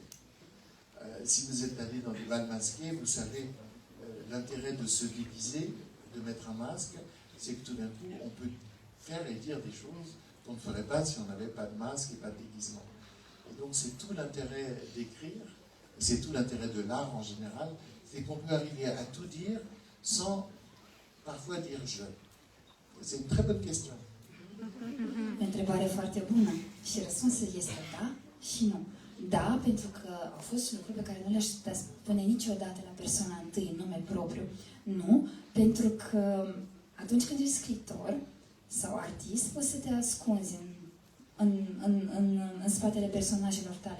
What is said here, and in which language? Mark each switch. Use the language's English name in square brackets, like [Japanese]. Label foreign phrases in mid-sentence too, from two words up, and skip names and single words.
[French] Si vous êtes allé dans des bals masqués, vous savez l'intérêt de se déguiser, de mettre un masque, c'est que tout d'un coup, on peut faire et dire des choses qu'on ne ferait pas si on n'avait pas de masque et pas de déguisement. Et donc c'est tout l'intérêt d'écrire, c'est tout l'intérêt de l'art en général, c'est qu'on peut arriver à tout dire sans parfois dire je. C'est une très bonne question. [Romanian] E o întrebare foarte bună și răspunsul este da și nu. Da, pentru că au fost lucruri pe care nu le-aș putea spune niciodată la persoana întâi, în nume propriu. Nu, pentru că atunci când ești scriitor sau artist, poți să te ascunzi în spatele personajelor tale.